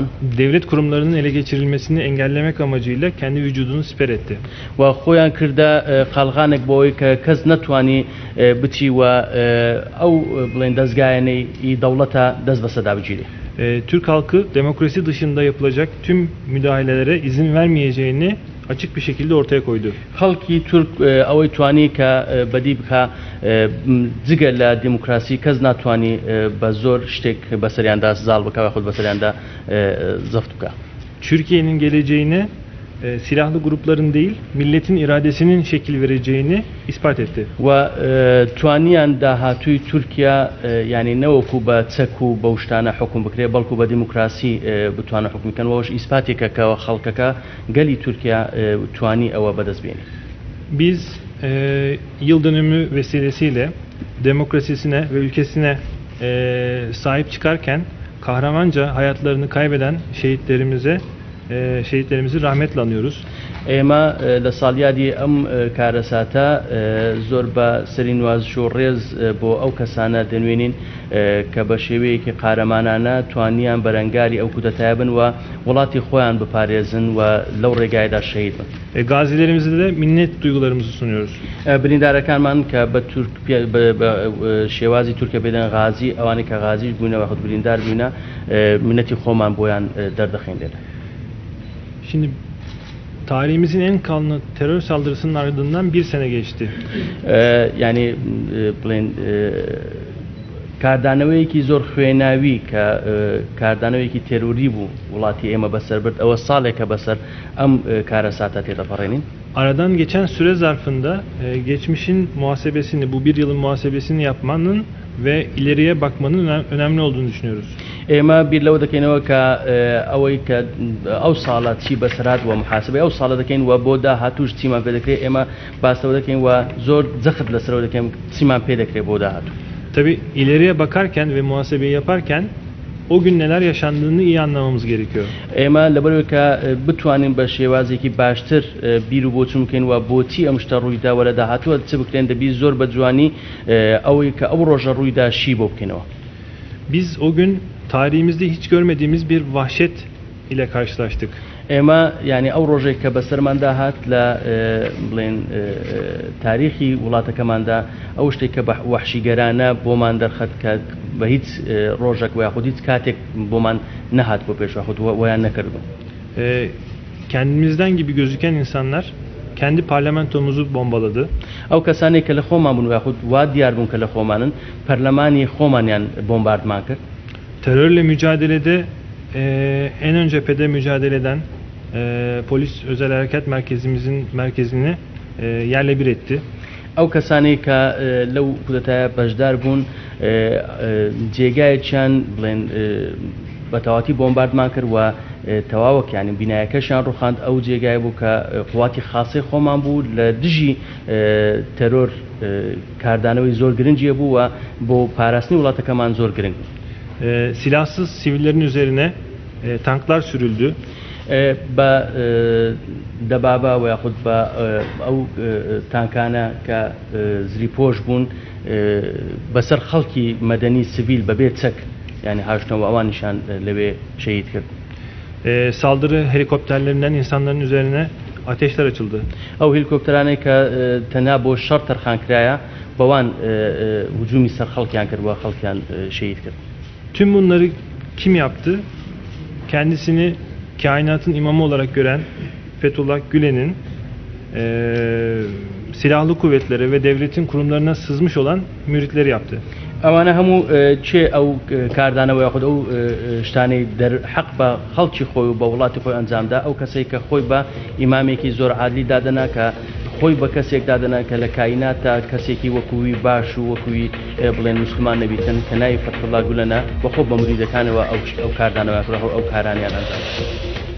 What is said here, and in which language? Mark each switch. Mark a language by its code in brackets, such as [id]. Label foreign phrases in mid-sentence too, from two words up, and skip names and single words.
[tr] Devlet kurumlarının ele geçirilmesini engellemek amacıyla kendi vücudunu siper etti. [ckb] و خۆیان کردە قەڵغانێک بۆەوەی کە کەس نەتوانی بچی و ئەو بڵێن دەستگایەنەی دەوڵەتە دەست بەسەدا بگیرێ. [tr] Türk halkı demokrasi dışında yapılacak tüm müdahalelere izin vermeyeceğini açık bir şekilde ortaya koydu. [ckb] خەڵکی تورک ئەوەی توانی کە بەدی بکە جگە لە دیموکراسی کەس ناتوانی بە زۆر شتێک بەسەریاندا زاڵ بکە و خود بەسەریاندا زەفت بکە. [tr] Türkiye'nin geleceğine silahlı grupların değil, milletin iradesinin şekil vereceğini ispat etti. [ckb] و توانیان داهاتووی تورکیا یعنی نەوەکو بە چەک و بەو شتانە حکوم بکرێ بەڵکو بە دیموکراسی بتوانە حکم بکەن وەش ئیسپاتێکە کە خەڵکەکە گەلی تورکیا توانی ئەوە بەدەستبێنێ. [tr] Biz yıl dönümü vesilesiyle demokrasisine ve ülkesine sahip çıkarken kahramanca hayatlarını kaybeden şehitlerimizi rahmetle anıyoruz. [ckb] ئێمە لە ساڵیادی ئەم کارەساتە زۆر بە سەرینواز و ڕێز بۆ ئەو کەسانە دەنوێنین کە بە شێوەیەکی قارەمانانە توانیان بەرەنگاری ئەو کودەتایە بن و وڵاتی خۆیان بپارێزن و لەو ڕێگایدا شەهید بن. [tr] Gazilerimize de minnet duygularımızı sunuyoruz. [ckb] بریندارەکانمان کە بە شێوازی تورکە بێدەن غازی ئەوانەی کە غازیش بوونەوە خود بریندار بوونە منەتی خۆمان بۆیان دەردەخین لێرە. [tr] Şimdi tarihimizin en kanlı terör saldırısının ardından bir sene geçti. [ckb] Yani بڵێن کاردانەوەیەکی زۆر خوێناوی کە کاردانەوەیەکی تێروری بوو وڵاتی ئێمە بەسەر برد ئەوە ساڵێکە بەسەر ئەم کارەساتە تێدەپەڕێنین. [tr] Aradan geçen süre zarfında geçmişin muhasebesini, bu bir yılın muhasebesini yapmanın ve ileriye bakmanın önemli olduğunu düşünüyoruz. [ckb] ئێمە بیر لەوە دەکەینەوە کە ئەوەی کە ئەو ساڵە چی بەسەرات و محاسبەی ئەو ساڵە دەکەین و بۆ داهاتووش چیمان پێ دەکرێت ئێمە باسەوە دەکەین و زۆر جەخت لەسەرەوە دەکەین چیمان پێ دەکرێت بۆ داهاتوو. [tr] Tabii ileriye bakarken ve muhasebeyi yaparken o gün neler yaşandığını iyi anlamamız gerekiyor. [ckb] ئێمە لەبەرەوەی کە بتوانین بە شێوازێکی باشتر بیر و بۆچوون بکەین و بۆچی ئەم شتە ڕوویداوە لە داهاتووە چ بکرێن دەبی زۆر بە جوانی ئەوەی کە ئەو ڕۆژە ڕوویدا شی بۆ بکەینەوە. [tr] Biz o gün tarihimizde hiç görmediğimiz bir vahşet ile karşılaştık. [ckb] ئێمە ینی ئەو ڕۆژێک کە بەسەرماندا هات لە بڵێن تاریخی وڵاتەکەماندا ئەو شتێک کە بە وەحشیگەرانە بۆمان دەرخەت کە بە هیچ ڕۆژێک و یاخود هیچ کاتێک بۆمان نەهات بۆ پێش یاخود وەیان نەکردبوو. [tr] Kendimizden gibi gözüken insanlar kendi parlamentomuzu bombaladı. [ckb] ئەو کەسانێک کە لە خۆمان بوون یاخود وا دیار بوون کە لە خۆمانن پەرلەمانی خۆمانیان بۆمباردمان کرد. [tr] Terörle mücadelede en ön cephede mücadele eden polis özel harekat merkezini yerle bir etti. [ckb] ئەو کەسانی کە لەو کودەتایە بەشدار بوون جێگایەکیان بڵێن بە تەواتی بۆمباردمان کرد و تەواوەک ینی بینایەکەشیان ڕوخاند ئەو جێگای بوو کە قواتی خاصی خۆمان بوو لە دژی تەرۆر کاردانەوەی زۆر گرنگیە بوو و بۆ پاراستنی وڵاتەکەمان زۆر گرنگ بوو. [tr] Silahsız sivillerin üzerine tanklar sürüldü. [ckb] بە دەبابە و یاخود بە ئەو تانکانە کە زری پۆش بوون بەسەر خەڵکی مەدەنی سیڤیل بەبێ چەک ینی هاشتنەوە ئەوانیشان لەوێ شەهید کرد. [tr] Saldırı helikopterlerinden insanların üzerine ateşler açıldı. [ckb] ئەو هلیکۆپتەرانەی کە تەنها بۆ شەڕ تەرخانکرایە بەوان هجومی سەر خەڵکیان کرد و خەڵکیان شەهید کرد. [tr] Tüm bunları kim yaptı? Kendisini kainatın imamı olarak gören Fethullah Gülen'in silahlı kuvvetlere ve devletin kurumlarına sızmış olan müritleri yaptı. [ckb] ئەوانە هەموو چێ ئەو کاردانەوە یاخود ئەو شتانەی حەق بە خەڵکی خۆی و بە وڵاتی خۆی ئەنجامدا ئەو کەسێک کە خۆی بە ئیمامێکی زۆر عادلی دادەنا کە خۆی بە کەسێک دادەنا کە لە کایناتە کەسێکی وەکووی باش و وەکووی بڵێن موسڵمان نەبیتن کە ناوی فەتحوڵڵا گولەنە بەخۆ بە مریدەکانەوە ئەو کاردانەوە ئەو کارانیان ئەنجام.